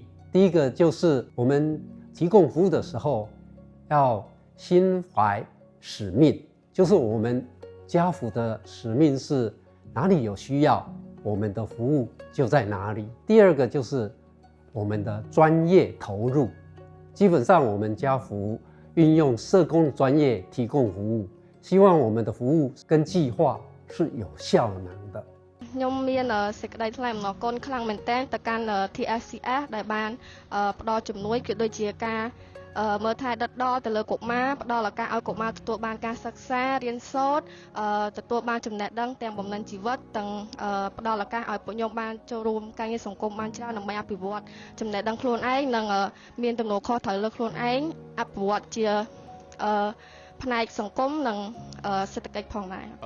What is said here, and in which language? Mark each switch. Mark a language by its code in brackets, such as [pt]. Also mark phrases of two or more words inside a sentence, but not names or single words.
[zh] 第一个就是我们提供服务的时候，要心怀使命，就是我们家福的使命是哪里有需要，我们的服务就在哪里。第二个就是我们的专业投入，基本上我们家福运用社工专业提供服务，希望我们的服务跟计划是有效能的。 [km] ខ្ញុំមានសេចក្តីថ្លែងអំណរគុណខ្លាំងមែនទែនទៅកាន់ TSCF ដែលបានផ្ដល់ជំនួយគឺដូចជាការមើលថែដិតដល់ទៅលើកុមារផ្ដល់ឱកាសឲ្យកុមារទទួលបានការសិក្សារៀនសូត្រទទួលបានចំណេះដឹងទាំងបំណិនជីវិតទាំងផ្ដល់ឱកាសឲ្យពួកខ្ញុំបានចូលរួមការងារសង្គមបានច្រើនដើម្បីអភិវឌ្ឍចំណេះដឹងខ្លួនឯងនិងមានទំនួលខុសត្រូវលើខ្លួនឯងអភិវឌ្ឍជាផ្នែកសង្គមនិងសេដ្ឋកិច្ចផងដែរ